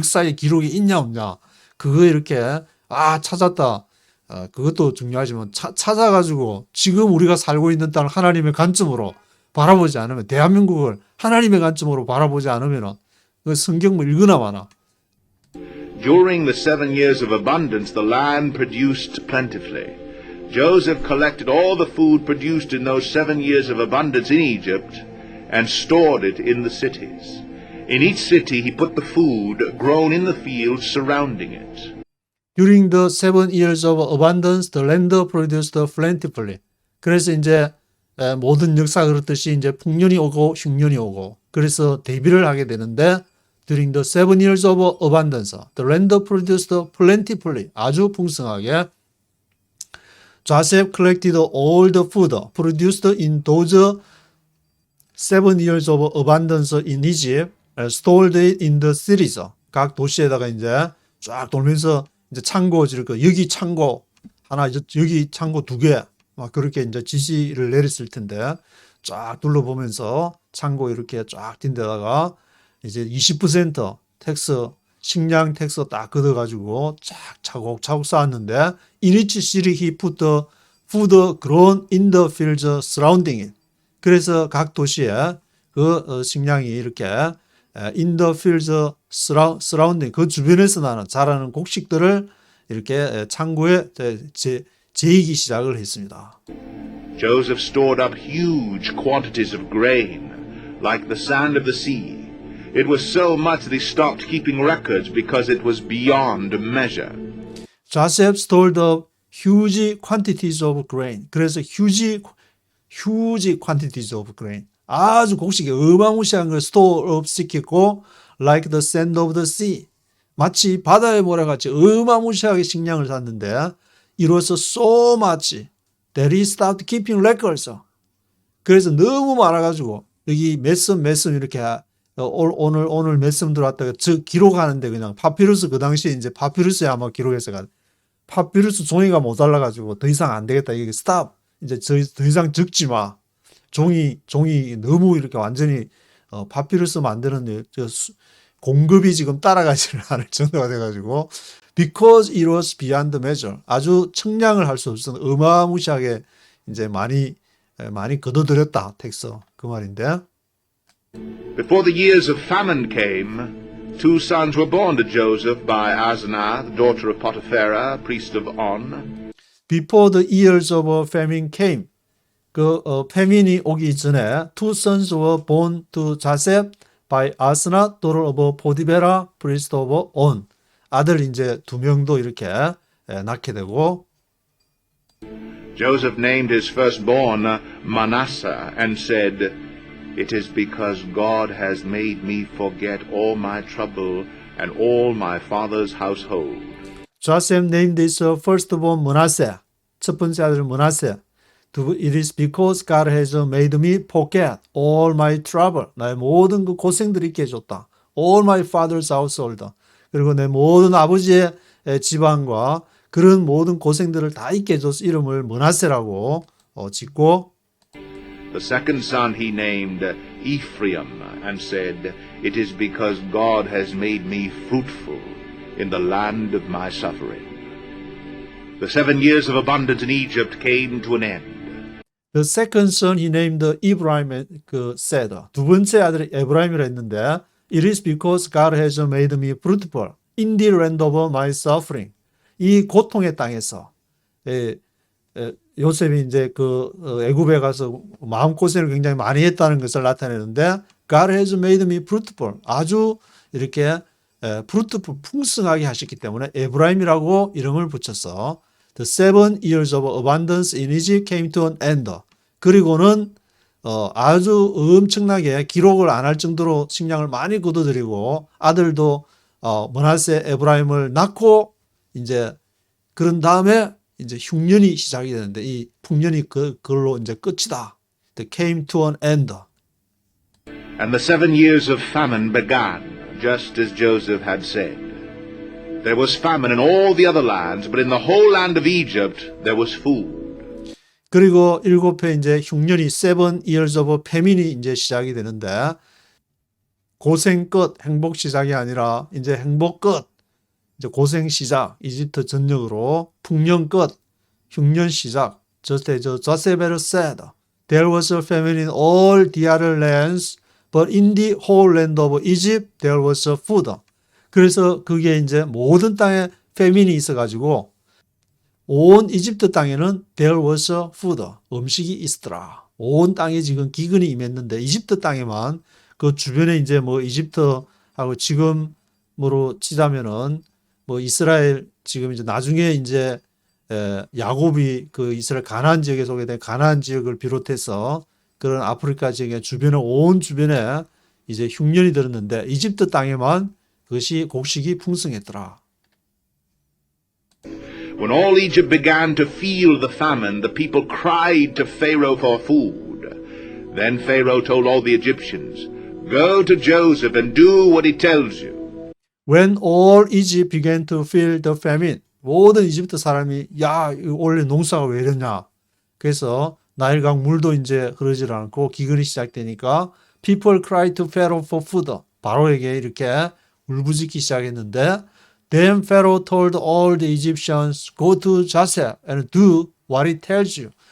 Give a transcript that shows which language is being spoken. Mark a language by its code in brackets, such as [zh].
[ko] 역사의 기록이 있냐 없냐. 그거 이렇게 찾았다. 그것도 중요하지만 찾아가지고 지금 우리가 살고 있는 땅을 하나님의 관점으로 바라보지 않으면 대한민국을 하나님의 관점으로 바라보지 않으면 그 성경을 읽으나 마나. [en] During the 7 years of abundance, the land produced plentifully. Joseph collected all the food produced in those 7 years of abundance in Egypt and stored it in the cities. In each city he put the food grown in the fields surrounding it. During the 7 years of abundance, the land produced plentifully. [ko] 그래서 이제 모든 역사가 그렇듯이 이제 풍년이 오고 흉년이 오고 그래서 대비를 하게 되는데 [en] During the 7 years of abundance, the land produced plentifully. [ko] 아주 풍성하게. [en] Joseph collected all the food produced in those 7 years of abundance in Egypt, stored it in the cities. [ko] 각 도시에다가 이제 쫙 돌면서 이제 창고 지을 여기 창고 하나, 여기 창고 2개, 막 그렇게 이제 지시를 내렸을 텐데 쫙 둘러보면서 창고 이렇게 쫙 뛴 데다가 이제 20% 텍스, 식량 텍스 딱 걷어가지고 쫙 차곡차곡 쌓았는데 [en] in each city he put the food grown in the fields surrounding it. [ko] 그래서 각 도시에 그 식량이 이렇게 [en] in the fields surrounding [ko] 그 주변에서 나는 자라는 곡식들을 이렇게 창고에 재이기 시작을 했습니다. [en] Joseph stored up huge quantities of grain, like the sand of the sea. It was so much that he stopped keeping records because it was beyond measure. Joseph stored up huge quantities of grain. [ko] 그래서 [en] huge quantities of grain. [ko] 아주 곡식이 어마무시한 걸 store up 시켰고 [en] like the sand of the sea. [ko] 마치 바다의 모래같이 어마무시하게 식량을 샀는데 이로써 [en] so much that he stopped keeping records. [ko] 그래서 너무 많아가지고 여기 몇섬 이렇게 오늘 몇섬 들어왔다가 기록하는데 그냥 파피루스 그 당시에 이제 파피루스에 아마 기록해서 파피루스 종이가 모자라가지고 더 이상 안 되겠다. 이게 stop. 이제 더 이상 적지 마. 종이 너무 이렇게 완전히 파피루스 만드는 공급이 지금 따라가지를 않을 정도가 돼가지고 [en] because it was beyond measure. [ko] 아주 청량을 할 수 없어서 어마무시하게 이제 많이 걷어들였다. 텍스 그 말인데. [en] Before the years of famine came, 2 sons were born to Joseph by Asenath, the daughter of Potipharah, priest of On. Before the years of famine came, [ko] 패민이 오기 전에 [en] 2 sons were born to Joseph by Asenath, daughter of Potipharah, priest of On. [ko] 아들 이제 2명도 이렇게 낳게 되고. [en] Joseph named his firstborn Manasseh and said, It is because God has made me forget all my trouble and all my father's household. Joseph named his firstborn Manasseh. [ko] 첫 번째 아들 Manasseh. [en] It is because God has made me forget all my trouble. [ko] 나의 모든 그 고생들을 잊게 해줬다. [en] All my father's household. [ko] 그리고 내 모든 아버지의 지방과 그런 모든 고생들을 다 잊게 해줘서 이름을 므낫세라고 짓고 [en] The second son he named Ephraim, and said, It is because God has made me fruitful in the land of my suffering. The 7 years of abundance in Egypt came to an end. The second son he named Ephraim said [ko] 두 번째 아들이 에브라임이라 했는데 [en] It is because God has made me fruitful in the land of my suffering. [ko] 이 고통의 땅에서 요셉이 이제 애굽에 가서 마음고생을 굉장히 많이 했다는 것을 나타내는데 [en] God has made me fruitful. [ko] 아주 이렇게 fruitful, 풍성하게 하셨기 때문에 에브라임이라고 이름을 붙였어. [en] The 7 years of abundance in Egypt came to an end. [ko] 그리고는 아주 엄청나게 기록을 안 할 정도로 식량을 많이 거둬들이고 아들도 므낫세 에브라임을 낳고 이제 그런 다음에 이제 흉년이 시작이 되는데 이 풍년이 그걸로 이제 끝이다. [en] It came to an end. And the 7 years of famine began, just as Joseph had said. There was famine in all the other lands, but in the whole land of Egypt there was food. [ko] 그리고 7회 이제 흉년이 [en] 7 years of famine [ko] 이 이제 시작이 되는데 고생 끝, 행복 시작이 아니라 이제 행복 끝. 이제 고생 시작, 이집트 전역으로 풍년 끝, 흉년 시작. [en] Just as Joseph had said, there was a famine in all the other lands, but in the whole land of Egypt there was food. [ko] 그래서 그게 이제 모든 땅에 패민이 있어가지고 온 이집트 땅에는 [en] there was food, [ko] 음식이 있더라. 온 땅에 지금 기근이 임했는데 이집트 땅에만 그 주변에 이제 뭐 이집트하고 지금으로 치자면은 뭐 이스라엘 지금 이제 나중에 이제 야곱이 그 이스라엘 가나안 지역에 소개된 가나안 지역을 비롯해서 그런 아프리카 지역의 주변에 온 주변에 이제 흉년이 들었는데 이집트 땅에만 그것이 곡식이 풍성했더라. [en] When all Egypt began to feel the famine, the people cried to Pharaoh for food. Then Pharaoh told all the Egyptians, Go to Joseph and do what he tells you. When all Egypt began to feel the famine, [ko] 모든 이집트 사람이 야, 원래 농사가 왜 이러냐. 그래서 나일강 물도 이제 흐르질 않고 기근이 시작되니까 [en] people cried to Pharaoh for food. [ko] 바로에게 이렇게 울부짖기 시작했는데 [en] Then Pharaoh told all the Egyptians, Go to Joseph and do what he tells you.